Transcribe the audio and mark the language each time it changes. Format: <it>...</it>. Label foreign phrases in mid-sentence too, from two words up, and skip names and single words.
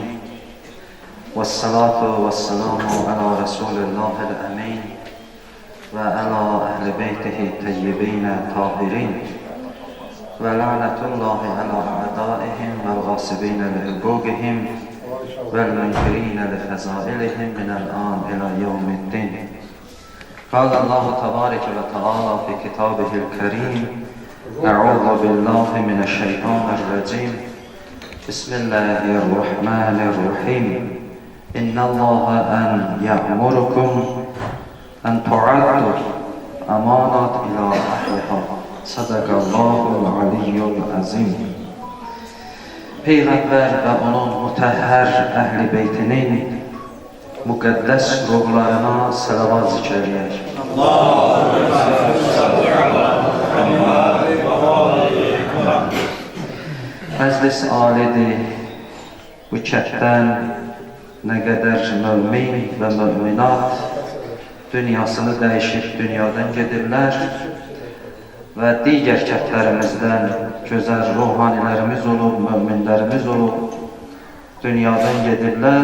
<ar>والصلاة والسلام على رسول الله الأمين. وعلى أهل بيته الطيبين الطاهرين. ولعنة الله على أعدائهم والغاصبين لحقوقهم. والمنكرين لفضائلهم من الآن إلى يوم الدين. قال الله تبارك وتعالى في كتابه الكريم أعوذ بالله من الشيطان الرجيم بسم الله الرحمن الرحيم إن الله أن يأمركم أن تعدوا أمانات إلى أهلها صدق الله العلي العظيم.</ar> <az>Peyğəmbər və onun mütəhhər əhl-i beytinin müqəddəs ruhlarına salavat zikr eləyək. Məclis alidir, bu kətdən nə qədər mümin və müminat dünyasını dəyişib dünyadan gedirlər və digər kətlərimizdən gözəl ruhanilərimiz olub, müminlərimiz olub dünyadan gedirlər.</az>